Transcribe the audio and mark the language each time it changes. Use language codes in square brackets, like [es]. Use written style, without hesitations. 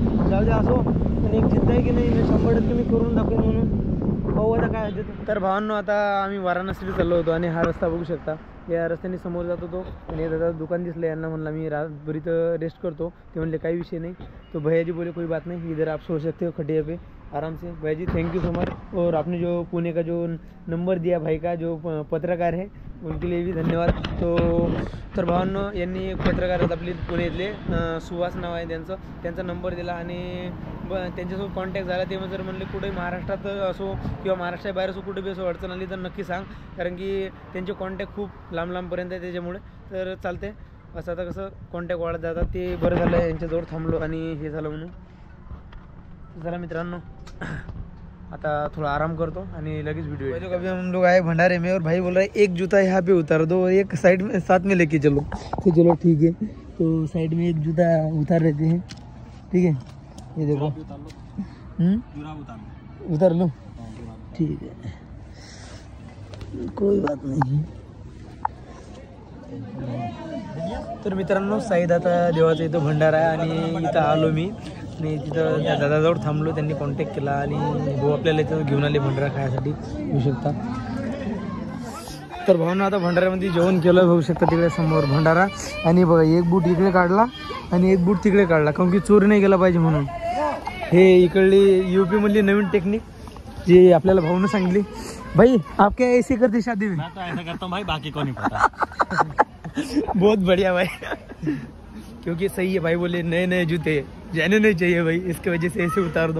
[mr] जाऊ द्या असो, पण एक जिद्द आहे की नाही 100% मी करून दाखवेन म्हणून. भाऊ आता काय होते. तर भावांनो आता आम्ही वाराणसीला चाललो होतो आणि हा रस्ता बघू शकता. या रस्त्याने समोर जात होतो आणि दादा दुकान दिसलं, यांना म्हणला मी रातभर इथं रेस्ट करतो. ते म्हणले काही विषय नहीं. [hi] तो भैया जी बोले कोई बात नहीं, इधर आप सो सकते हो खटिया पे आराम से. भैया जी [en] Thank you so much. [hi] और आपने जो पुणे का जो नंबर दिया भाई का जो पत्रकार है उनके लिए भी धन्यवाद. [mr] तर भावांनो यांनी एक पत्रकार आहेत आपले पुण्यातले, सुहास नाव आहे त्यांचा नंबर दिला आणि त्यांच्यासोबत कॉन्टॅक्ट झाला. ते जर म्हणले कुठे महाराष्ट्रात असो किंवा महाराष्ट्राबाहेर असो कुठे बी असो अडचण आली तर नक्की सांग, कारण की त्यांचे कॉन्टॅक्ट खूप लांबपर्यंत आहे त्याच्यामुळे. तर चालते असं आता कसं कॉन्टॅक्ट वाढत जातात. ते बरं झालं यांच्याजवळ थांबलो आणि हे झालं म्हणून. चला मित्रांनो आता थोड़ा आराम करतो आणि लगेच वीडियो. [hi] तो कभी हम लोग आए भंडारे में और भाई बोल रहा है एक जूता यहाँ पे उतार दो और एक साइड में साथ में लेके चलो. तो चलो ठीक है, तो साइड में एक जूता उतार लेते हैं. ठीक है, ये देखो उतार लो. ठीक है, कोई बात नहीं. [mr] तर मित्रांनो साईद आता देवाचा इथं भंडारा आहे आणि इथं आलो मी आणि तिथं त्या दादाजवळ थांबलो. त्यांनी कॉन्टॅक्ट केला आणि भाऊ आपल्याला इथं घेऊन आले भंडारा खायसाठी, होऊ शकता. तर भाऊनं आता भंडाऱ्यामध्ये जेवण केलं, होऊ शकता तिकडे समोर भंडारा. आणि बघा एक बूट इकडे काढला आणि एक बूट तिकडे काढला, कारण की चोरी नाही गेला पाहिजे म्हणून. हे इकडली यूपी मधली नवीन टेक्निक जी आपल्याला भाऊनं सांगितली. [hi] भाई आप क्या ऐसे करते शादी में? मैं तो ऐसा करता हूँ भाई, बाकी को नहीं पता. बहुत बढ़िया भाई, क्योंकि सही है भाई. बोले नए नए जूते जाने नहीं चाहिए भाई, इसके वजह से ऐसे उतार दो.